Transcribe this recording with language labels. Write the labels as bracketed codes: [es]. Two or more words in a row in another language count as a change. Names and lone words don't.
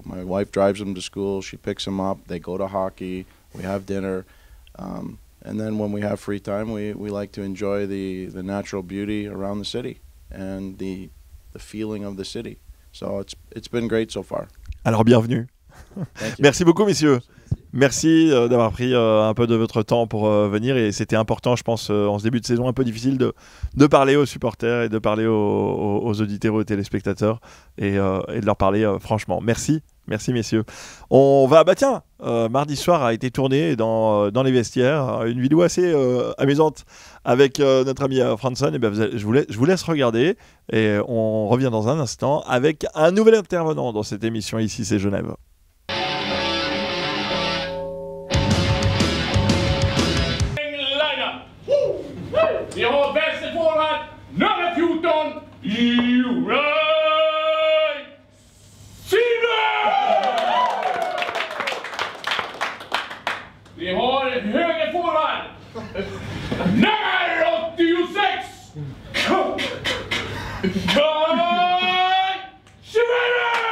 [en] My wife drives them to school. She picks them up. They go to hockey. We have dinner. And then when we have free time, we like to enjoy the natural beauty around the city and the feeling of the city. So it's been great so far. [fr] Alors bienvenue. Merci beaucoup messieurs. Merci d'avoir pris un peu de votre temps pour venir et c'était important, je pense, en ce début de saison un peu difficile de parler aux supporters et de parler aux auditeurs, aux téléspectateurs et de leur parler franchement. Merci messieurs. On va, mardi soir a été tourné dans les vestiaires, une vidéo assez amusante avec notre ami Franson. Et je vous laisse regarder et on revient dans un instant avec un nouvel intervenant dans cette émission. Ici c'est Genève. [sv] Vi har vänsterforward nummer 14, Uri Sina! Vi har högerforward nummer 86, Kai Schwede!